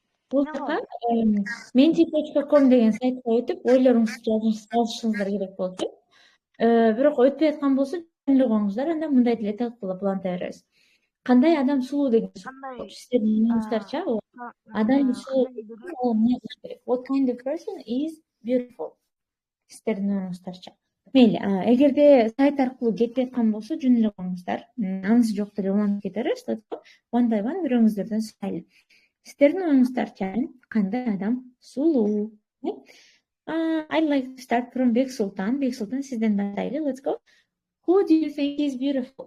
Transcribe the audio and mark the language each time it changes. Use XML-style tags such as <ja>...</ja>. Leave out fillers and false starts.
<ky>Бул жака menti.com деген сайтка өтүп, ойлоруңузду жазышыңыздар керек болчу. Бирок өтпөй аткан болсо, жөнүндө коюңуздар, анда мындай деле талкуулап уланта беребиз. Кандай адам сулуу деген сөз. Сиздердин оюңуздарча, адам сулуу эмне кылыш керек?</ky> <en>What kind of person is beautiful?</en> <ky>Сиздердин оюңуздарча. Мейли, эгерде сайт аркылуу жетпей аткан болсо, жөн эле коюңуздар. Анысы жок деле улантып кетебиз.</ky> <en>One by one</en> <ky>бирөөңүздөрдөн сурайлы. Сиздердин оюңуздарча, кандай адам сулуу?</ky> <en>I'd like to start from Бексултан.</en> <ky>Бексултан, сизден баштайлы.</ky> <en>Let's go. Who do you think is beautiful?</en>